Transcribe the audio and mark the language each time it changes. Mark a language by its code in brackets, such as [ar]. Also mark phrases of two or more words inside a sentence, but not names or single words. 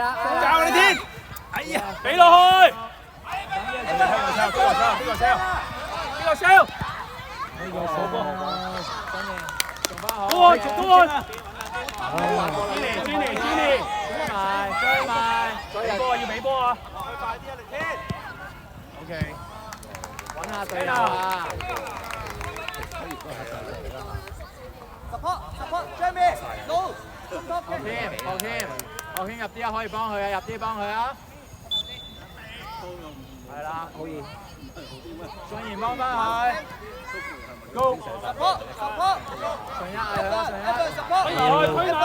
[yue] 教你天，哎呀，俾落去。邊個 sell？ Jenny，追埋，俾波啊！要俾波啊！OK， 揾下隊友啊！ [en] support Jamie， no， [yue] 後天入啲啊，可以幫佢啊，入啲幫佢啊！係啦，好嘢，順賢幫翻佢 ，Go， support，順一嗌佢啦，順一，推埋去。